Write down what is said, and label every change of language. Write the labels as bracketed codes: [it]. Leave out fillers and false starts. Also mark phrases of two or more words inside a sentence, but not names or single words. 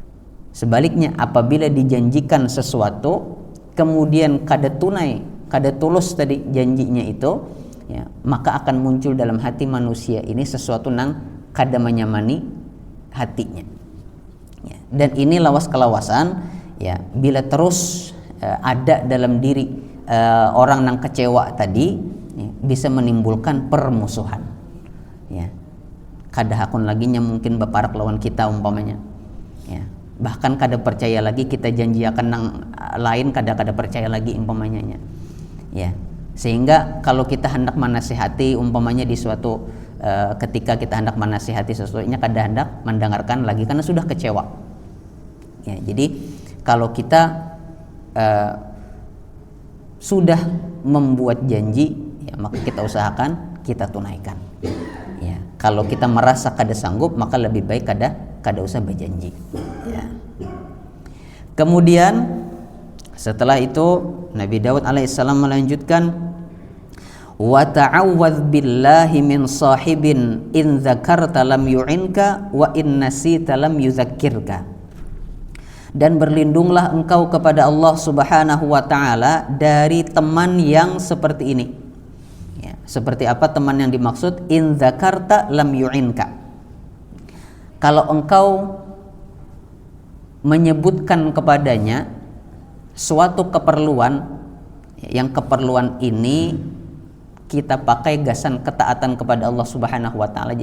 [bjn] Sebaliknya apabila dijanjikan sesuatu kemudian kada tunai, kada tulus tadi janjinya itu, ya, maka akan muncul dalam hati manusia ini sesuatu nang kada menyamani hatinya. [id] Ya. [bjn] Dan ini lawas kelawasan, ya, bila terus ada dalam diri orang yang kecewa tadi, ya, bisa menimbulkan permusuhan. [id] Ya. [bjn] Kada hakun laginya mungkin beparak lawan kita umpamanya. [id] Ya. [bjn] Bahkan kada percaya lagi kita janjiakan nang lain, kada percaya lagi umpamanya. [id] Ya. Sehingga kalau kita hendak menasihati umpamanya di suatu ketika kita hendak menasihati sesuatunya, kada hendak mendengarkan lagi karena sudah kecewa. Ya, jadi kalau kita sudah membuat janji, ya, maka kita usahakan kita tunaikan. [bjn] Ya, kalau kita merasa kada sanggup, maka lebih baik kada usah berjanji. [id] Ya. Kemudian setelah itu Nabi Daud alaihissalam melanjutkan, [ar] وتعوذ بالله من صاحب إن ذكرت لم يعنك وإن نسيت لم يذكرك. [id] Dan berlindunglah engkau kepada Allah [ar] سبحانه وتعالى [id] dari teman yang seperti ini. Ya, seperti apa teman yang dimaksud? [ar] إن ذكرت لم يعنك. [bjn] Kalau engkau menyebutkan kepadanya suatu keperluan, yang keperluan ini kita pakai gasan ketaatan kepada Allah [ar] سبحانه وتعالى.